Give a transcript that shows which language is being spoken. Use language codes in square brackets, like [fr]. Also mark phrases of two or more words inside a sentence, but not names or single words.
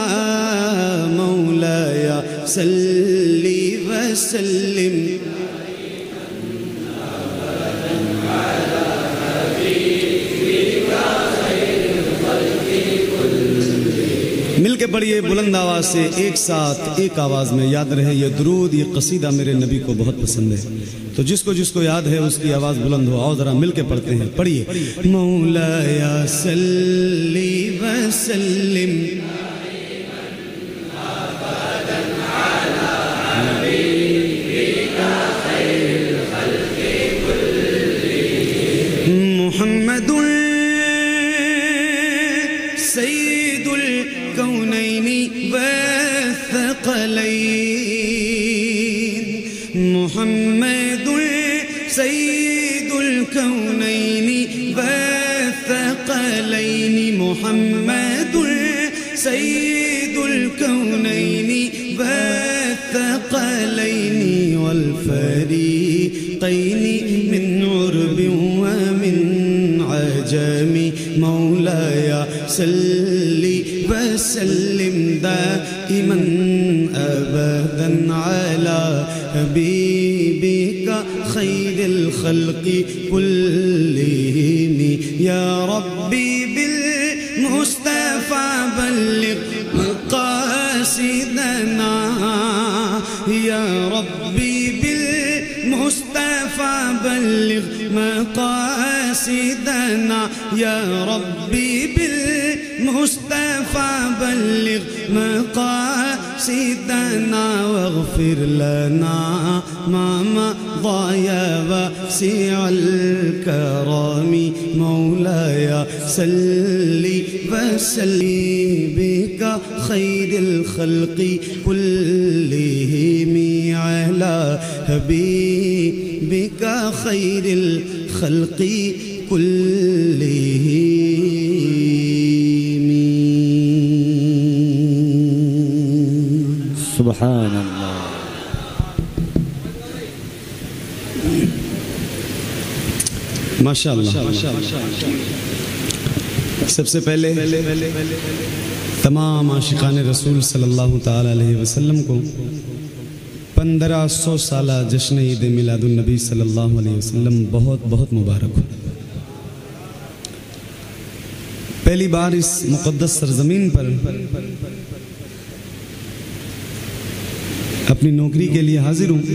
[ar] مولاي صل وسلم [ur] مل کے پڑھیے بلند آواز سے، ایک ساتھ ایک آواز میں. یاد رہے یہ درود یہ قصیدہ میرے نبی کو بہت پسند ہے، تو جس کو جس کو یاد ہے اس کی آواز بلند ہو. آؤ ذرا مل کے پڑھتے ہیں، پڑھیے. [ar] مولاي صل وسلم محمد سيد الكونين والثقلين, محمد سيد الكونين والثقلين، محمد سيد الكونين والثقلين، محمد سيد الكونين والثقلين والفريقين من عرب ومن عجم. مولاي صل وسلم دائما أبدا على حبيبك خير الخلق كلهم. يا رب بالمصطفى بلغ مقاصدنا، يا رب بالمصطفى بلغ مقاصدنا، يا رب بالمصطفى بلغ مقاصدنا واغفر لنا ما مضى يا واسع الكرم. مولاي صل وسلم بك خير الخلق كلهم على حبيبك خير الخلق كلهم. سبحان الله. माशाअल्लाह। [ur] سب سے پہلے تمام عاشقان رسول [ar] صلى الله تعالى عليه وسلم [ur] کو 1500 سالہ جشن عید میلاد النبی [ar] صلى الله عليه وسلم [ur] بہت بہت مبارک ہو. پہلی بار اس مقدس سرزمین پر اپنی نوکری کے لیے حاضر ہوں.